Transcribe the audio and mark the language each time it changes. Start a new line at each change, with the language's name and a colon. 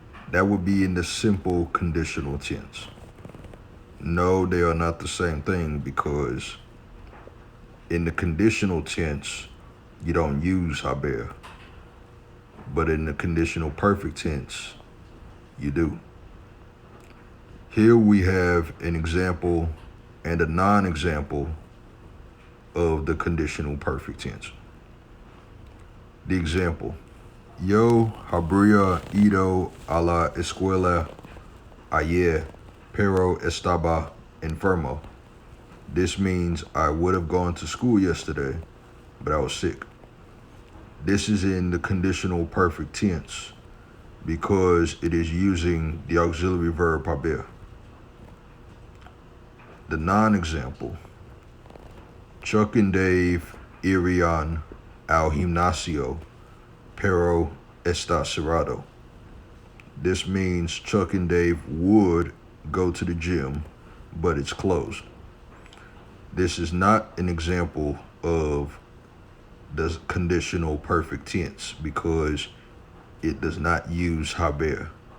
English: That would be in the simple conditional tense. No, they are not the same thing because in the conditional tense, you don't use haber. But in the conditional perfect tense, you do. Here we have an example and a non-example of the conditional perfect tense. The example,
Spanish: yo habría ido a la escuela ayer, pero estaba enfermo.
English: This means I would have gone to school yesterday, but I was sick. This is in the conditional perfect tense because it is using the auxiliary verb haber. The non-example,
Spanish: Chuck and Dave irían al gimnasio, pero está cerrado.
English: This means Chuck and Dave would go to the gym, but it's closed. This is not an example of the conditional perfect tense because it does not use haber.